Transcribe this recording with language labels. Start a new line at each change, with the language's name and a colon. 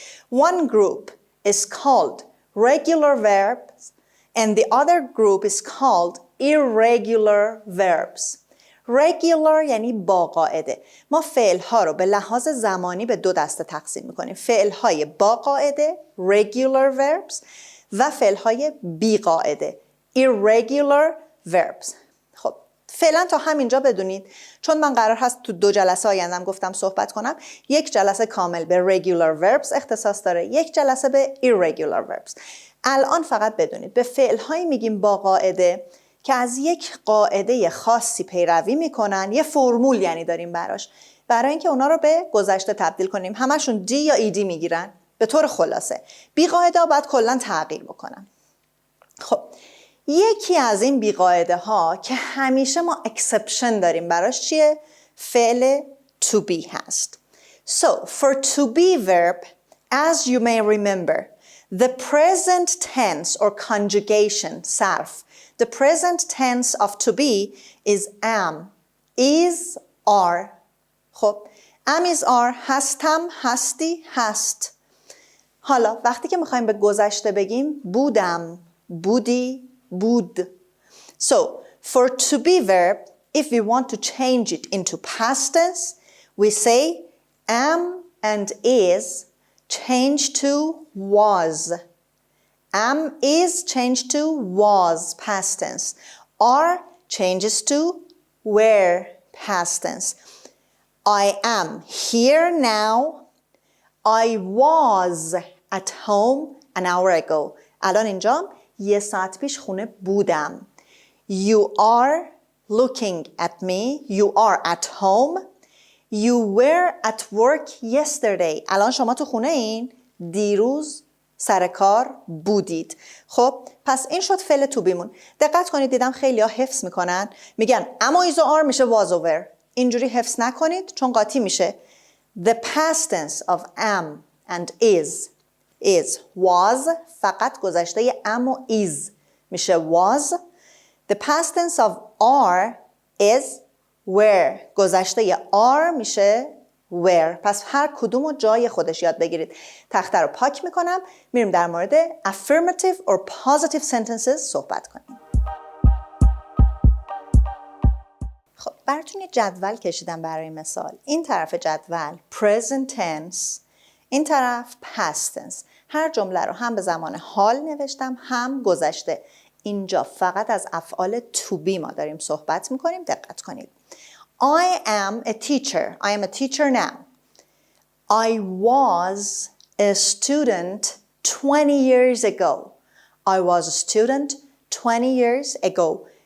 English: One group is called regular verbs and the other group is called irregular verbs.
Persian: regular یعنی با قاعده. ما فعل ها رو به لحاظ زمانی به 2 دسته تقسیم میکنیم. فعل های با قاعده regular verbs و فعل های بی قاعده irregular verbs. خب فعلا تا همینجا بدونید، چون من قرار هست تو 2 جلسه آیندم گفتم صحبت کنم. 1 جلسه کامل به regular verbs اختصاص داره، 1 جلسه به irregular verbs. الان فقط بدونید به فعل هایی میگیم با قاعده که از یک قاعده خاصی پیروی میکنن، یه فرمول یعنی داریم براش، برای اینکه اونا رو به گذشته تبدیل کنیم. همشون دی یا ایدی میگیرن به طور خلاصه. بی قاعده ها باید کلا تغییر بکنن. خب یکی از این بی قاعده ها که همیشه ما اکسپشن داریم براش چیه؟ فعل to be هست.
English: So for to be verb, as you may remember, the present tense or conjugation صرف, the present tense of to be is am, is, are.
Persian: خب am is are، هستم، هستی، هست. حالا وقتی که میخوایم به گذشته بگیم بودم، بودی، بود.
English: So for to be verb, if we want to change it into past tense, we say am and is change to was. Am is change to was past tense. Are changes to were past tense. I am here now. I was at home an hour ago.
Persian: الان اینجام 1 ساعت پیش خونه بودم.
English: You are looking at me. You are at home. You were at work yesterday.
Persian: الان شما تو خونه این. دیروز سر کار بودید. خب پس این شد فعل تو بیمون. دقت کنید دیدم خیلی ها حفظ میکنن میگن اما ایز و آر میشه was over. اینجوری حفظ نکنید چون قاطی میشه.
English: The past tense of am and is was.
Persian: فقط گذشته am و is میشه was.
English: The past tense of are is were.
Persian: گذشته are میشه were. پس هر کدوم رو جای خودش یاد بگیرید. تخته رو پاک میکنم میریم در مورد affirmative or positive sentences صحبت کنیم. خب براتون یه جدول کشیدم برای مثال. این طرف جدول present tense، این طرف past tense. هر جمله رو هم به زمان حال نوشتم هم گذشته. اینجا فقط از افعال to be ما داریم صحبت میکنیم. دقت کنید.
English: I am a teacher. I am a teacher now. I was a student 20 years ago. I was a student 20 years ago.